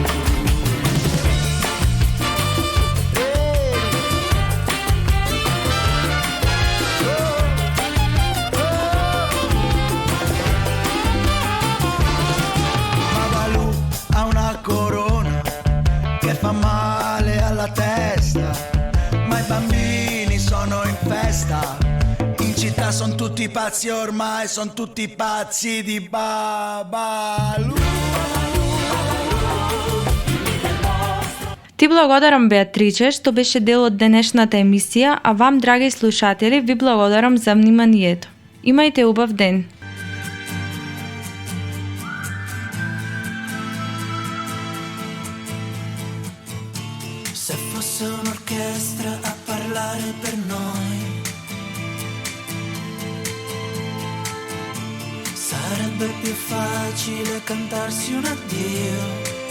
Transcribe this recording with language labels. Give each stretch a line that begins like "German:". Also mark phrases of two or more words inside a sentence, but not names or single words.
Italian: Babalu ha una corona che fa male alla testa, ma i bambini sono in festa. In città son tutti pazzi ormai, son tutti pazzi di Babalu.
Macedonian: Ти благодарам, Беатриче, што беше дел од денешната емисија, а вам, драги слушатели, ви благодарам за вниманието. Имајте убав ден!
Italian: Se fosse un'orchestra a parlare per noi, sarebbe più facile cantarsi un addio.